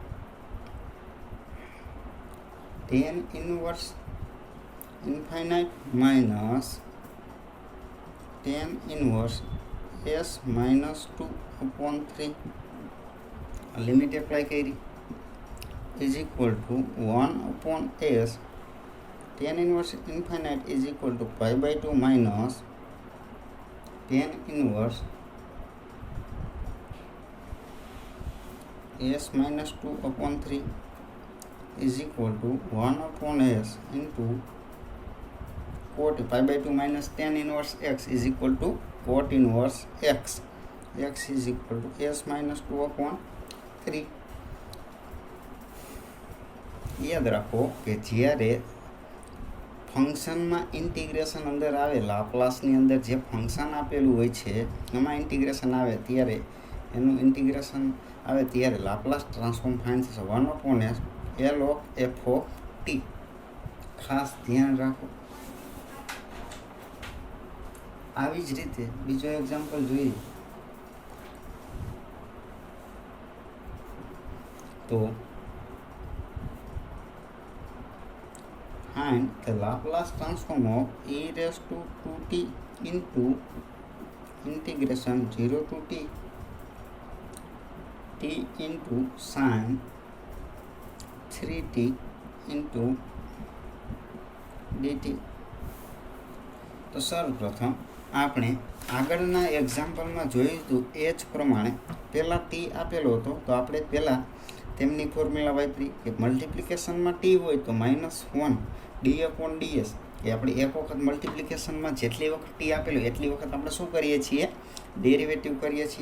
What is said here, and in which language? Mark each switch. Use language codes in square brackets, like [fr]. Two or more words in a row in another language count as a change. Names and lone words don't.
[en] tan inverse infinite minus tan inverse s minus 2/3 limit apply કરી is equal to 1/s tan inverse infinite is equal to π/2 minus tan inverse s minus 2/3 is equal to 1/s into cot π/2 minus tan inverse x is equal to cot inverse x. x is equal to s minus 2/3. [gu] યાદ રાખો કે જ્યારે ફંક્શનમાં ઇન્ટિગ્રેશન અંદર આવે, લાપ્લાસની અંદર જે ફંક્શન આપેલું હોય છે એમાં ઇન્ટિગ્રેશન આવે ત્યારે એનું ઇન્ટિગ્રેશન આવે ત્યારે [en] Laplace transform find [gu] થશે [en] 1/s l of f of t. [gu] ખાસ ધ્યાન રાખો. આવી જ રીતે બીજો એક્ઝામ્પલ જોઈએ [en] તો find the Laplace transform of e raised to 2t into integration 0 to t into sin 3t into dt. [gu] તો સર્વપ્રથમ આપણે આગળના એક્ઝામ્પલમાં જોયું હતું એ જ પ્રમાણે પહેલાં ટી આપેલો હતો તો આપણે પહેલાં તેમની ફોર્મ્યુલા વાપરી કે મલ્ટિપ્લિકેશનમાં ટી હોય તો -1 d/ds એ આપણે એક વખત મલ્ટિપ્લિકેશનમાં જેટલી વખત ટી આપેલું એટલી વખત આપણે શું કરીએ છીએ ડેરિવેટિવ કરીએ છીએ.